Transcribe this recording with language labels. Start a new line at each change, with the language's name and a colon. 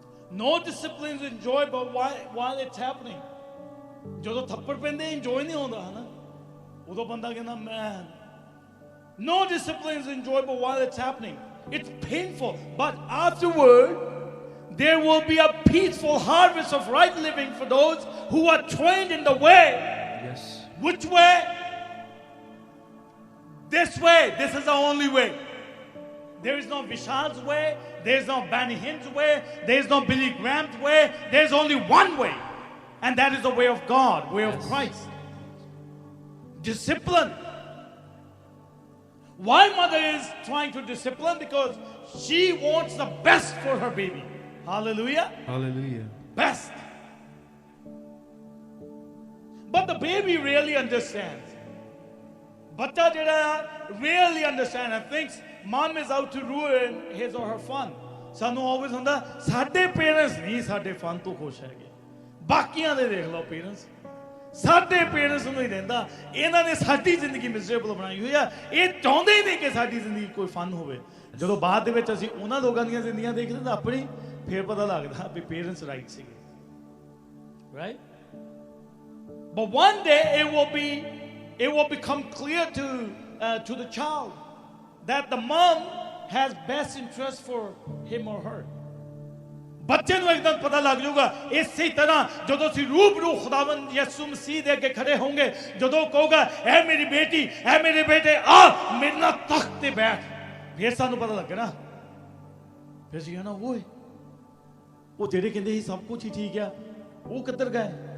English: No discipline is enjoyable while it's happening.
Punjabi: ਜਦੋਂ ਥੱਪੜ ਪੈਂਦੇ ਇੰਜੋਏ ਨਹੀਂ ਹੁੰਦਾ ਹਨਾ, ਉਦੋਂ ਬੰਦਾ ਕਹਿੰਦਾ man.
English: No discipline is enjoyable while it's happening. It's painful, but afterward there will be a peaceful harvest of right living for those who are trained in the way. Yes. Which way? This way. This is the only way. There is no Vishal's way. There is no Benny Hinn's way. There is no Billy Graham's way. There is only one way, and that is the way of God, way of Christ. Discipline. Why mother is trying to discipline? Because she wants the best for her baby. Hallelujah. Hallelujah. Best. But the baby really understands.
Punjabi: ਬੱਚਾ ਜਿਹੜਾ
English: really understands and thinks mom is out to ruin his or her fun.
Punjabi: ਸਾਨੂੰ always ਹੁੰਦਾ ਸਾਡੇ parents ਨਹੀਂ ਸਾਡੇ fun ਤੋਂ ਖੁਸ਼ ਹੈਗੇ, ਬਾਕੀਆਂ ਦੇ ਦੇਖ ਲਓ ਪੇਰੈਂਟਸ, ਸਾਡੇ ਪੇਰੈਂਟਸ ਨੂੰ ਹੀ ਰਹਿੰਦਾ ਇਹਨਾਂ ਨੇ ਸਾਡੀ ਜ਼ਿੰਦਗੀ ਮਿਜ਼ਰੇਬਲ ਬਣਾਈ ਹੋਈ ਆ, ਇਹ ਚਾਹੁੰਦੇ ਹੀ ਨਹੀਂ ਕਿ ਸਾਡੀ ਜ਼ਿੰਦਗੀ ਕੋਈ ਫਨ ਹੋਵੇ। ਜਦੋਂ ਬਾਅਦ ਦੇ ਵਿੱਚ ਅਸੀਂ ਉਹਨਾਂ ਲੋਕਾਂ ਦੀਆਂ ਜ਼ਿੰਦਗੀਆਂ ਦੇਖਦੇ ਤਾਂ ਆਪਣੀ ਫੇਰ ਪਤਾ ਲੱਗਦਾ ਵੀ ਪੇਰੈਂਟਸ ਰਾਈਟ ਸੀਗੇ, right?
English: But one day it will become clear to the child that the mom has best interest for him or her.
Punjabi: ਬੱਚੇ ਨੂੰ ਇੱਕਦਮ ਪਤਾ ਲੱਗ ਜਾਊਗਾ। ਇਸੇ ਤਰ੍ਹਾਂ ਜਦੋਂ ਅਸੀਂ ਰੂਬਰੂ ਖੁਦਾਵੰਦ ਯਿਸੂ ਮਸੀਹ ਦੇ ਅੱਗੇ ਖੜੇ ਹੋਵਾਂਗੇ, ਜਦੋਂ ਕਹੂਗਾ ਐ ਮੇਰੀ ਬੇਟੀ ਐ ਮੇਰੇ ਬੇਟੇ ਆ ਮੇਰੇ ਨਾਲ ਤਖਤ ਤੇ ਬੈਠ, ਫਿਰ ਸਾਨੂੰ ਪਤਾ ਲੱਗਣਾ। ਫਿਰ ਅਸੀਂ ਕਹਿਣਾ ਓਏ ਉਹ ਜਿਹੜੇ ਕਹਿੰਦੇ ਸੀ ਸਭ ਕੁਝ ਹੀ ਠੀਕ ਆ ਉਹ ਕਿੱਧਰ ਗਏ?